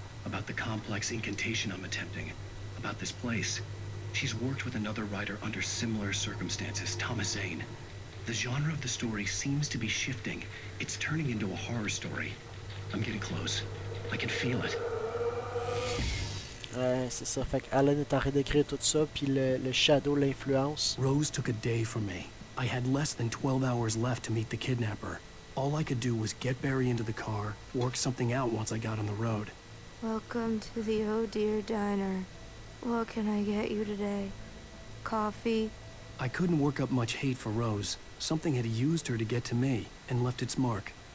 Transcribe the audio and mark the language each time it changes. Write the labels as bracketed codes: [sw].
[en] About the complex incantation I'm attempting. About this place. She's worked with another writer under similar circumstances, Thomas Zane. The genre of the story seems to be shifting. It's turning into a horror story. I'm getting close. I can feel it. [fr] Ouais, c'est ça. Fait qu'Alan est en train d'écrire tout ça, puis le shadow l'influence. [en] Rose took a day from me. I had less than 12 hours left to meet the kidnapper. All I could do was get Barry into the car, work something out once I got on the road. Welcome to the Oh Dear Diner. What can I get you today? Coffee? I couldn't work up much hate for Rose. Something had used her to get to me, and left its mark.